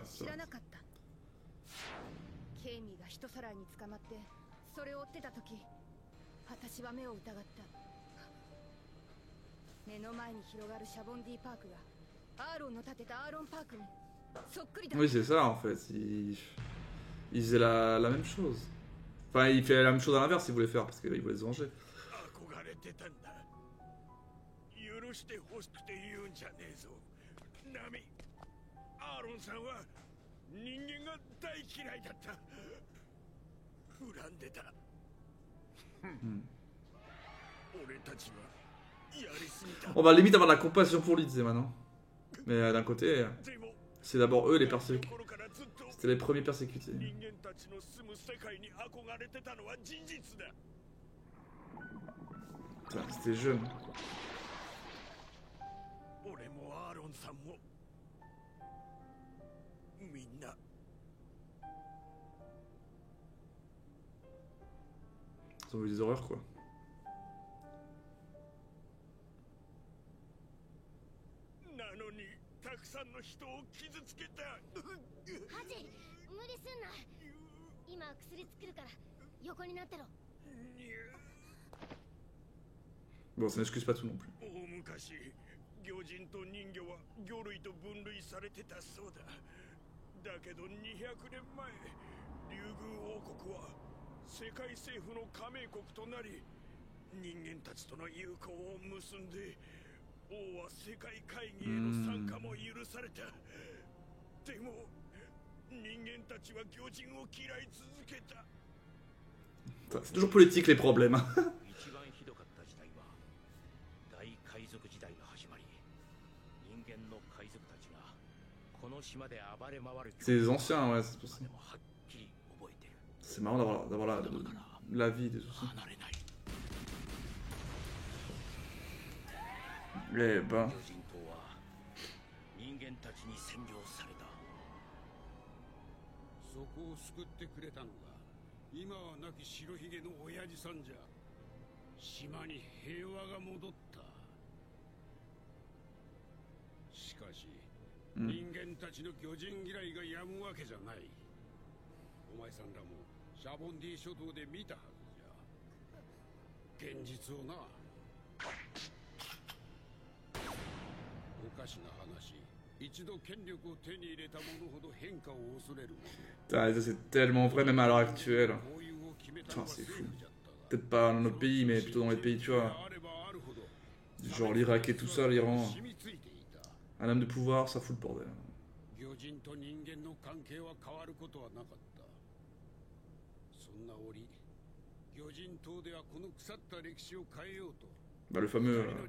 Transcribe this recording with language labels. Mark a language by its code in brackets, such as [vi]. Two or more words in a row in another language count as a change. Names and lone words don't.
[ja] 知らなかった。ケイミーが人さらいに捕まってそれを追ってた時、私は目を疑った。目の前に広がるシャボンディパークがアーロンの建てたアーロンパークにそっくりだ。 [fr] Oui, c'est ça en fait. Il faisait la même chose. Enfin, il fait la même chose à l'inverse, il voulait faire parce qu'il voulait se venger. [ja] 憧れてたんだ。許してほしくて言うんじゃねえぞ。ナミ、アーロンさんは人間が大嫌いだった。恨んでた。俺たちはやりすぎた。 [fr] On va limite avoir de la compassion pour lui, disait maintenant. Mais d'un côté, c'est d'abord eux les persécutés. C'était les premiers persécutés. C'était jeune. Ils ont vu des horreurs quoi. [ja] たくさんの人を傷つけた。ハジ、無理すんな。今薬作るから横になってろ。 [fr] Bon, ça n'excuse pas tout non plus. [ja] 大昔、魚人と人魚は魚類と分類されてたそうだ。だけど200年前、竜宮王国は世界政府の加盟国となり、人間たちとの友好を結んで。王は世界会議への参加も許された。でも人間たちは魚人を嫌い続けた。 [fr] C'est toujours politique les problèmes. [ja] 一番ひどかった時代は大海賊時代が始まり、人間の海賊たちがこの島で暴れ回る。 [fr] C'est les anciens, ouais, c'est pour ça. C'est marrant d'avoir la vie des aussi. Eh ben. [ja] 人間たちに占領された。そこを救ってくれたのが今は亡き白ひげの親父さんじゃ。島に平和が戻った。しかし、人間たちの魚人嫌いがやむわけじゃない。お前さんらもシャボンディ諸島で見たはずじゃ。現実をな。おかしな話、一度権力を手に入れた者ほど変化を恐れるもの。 [fr] Ça c'est tellement vrai même à l'heure actuelle. Putain, c'est fou. Peut-être pas dans notre pays, mais plutôt dans les pays, tu vois. Genre l'Irak et tout ça, l'Iran. Un homme de pouvoir, ça fout le bordel. Bah le fameux...